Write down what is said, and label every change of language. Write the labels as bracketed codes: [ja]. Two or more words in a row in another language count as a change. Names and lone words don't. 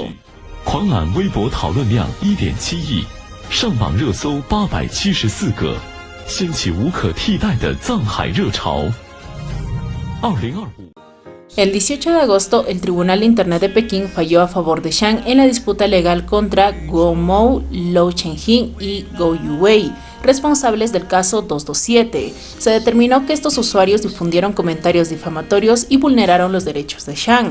[zh] 狂揽微博讨论量 1.7 亿，上榜热搜874个，掀起无可替代的藏海热潮。2025。 [es] El 18 de agosto, el Tribunal de Internet de Pekín falló a favor de Shang en la disputa legal contra Guo Mou, Lou Chenjing y Gou Yuwei, responsables del caso 227. Se determinó que estos usuarios difundieron comentarios difamatorios y vulneraron los derechos de Shang.